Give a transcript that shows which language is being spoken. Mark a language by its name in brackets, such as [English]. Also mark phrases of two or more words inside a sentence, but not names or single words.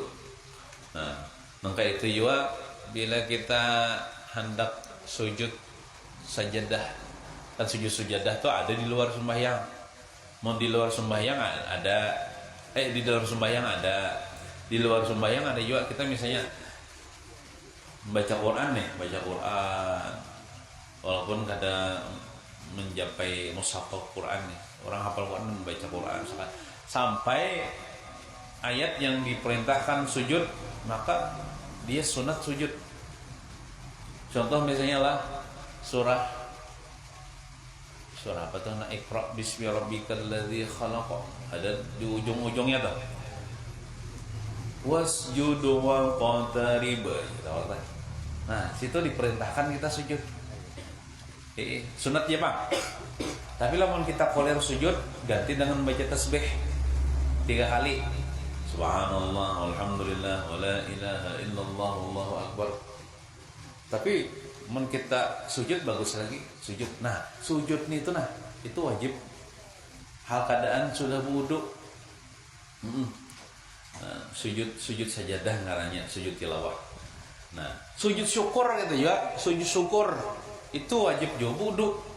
[Banjar] Nah, maka itu juga bila kita hendak sujud sajadah, kan sujud sujadah tuh ada di luar sembahyang. Mau di luar sembahyang ada, di dalam sembahyang ada, di luar sembahyang ada juga. Kita misalnya baca Quran nih, baca Quran, walaupun kada mencapai mushaf Quran nih, orang hafal Quran membaca Quran sampai ayat yang diperintahkan sujud, maka dia sunat sujud. Contoh misalnya lah surah apa tuh, [Arabic] اقرأ باسم ربك الذي خلق, [Banjar] ada di ujung-ujungnya tuh, [Arabic] واسجد واقترب. [Banjar] Nah, situ diperintahkan kita sujud. Sunat ya Pak. Tapi lamun kita koler sujud, ganti dengan baca tasbih 3 kali. [Arabic] سبحان الله والحمد لله ولا إله إلا الله والله أكبر. [Banjar] Tapi mun kita sujud bagus lagi sujud. Nah, sujud nih itu wajib. Hal keadaan sudah wudu. Nah, sujud sajadah ngarannya, sujud tilawah. Nah, sujud syukur gitu ya, sujud syukur itu wajib juga wudu.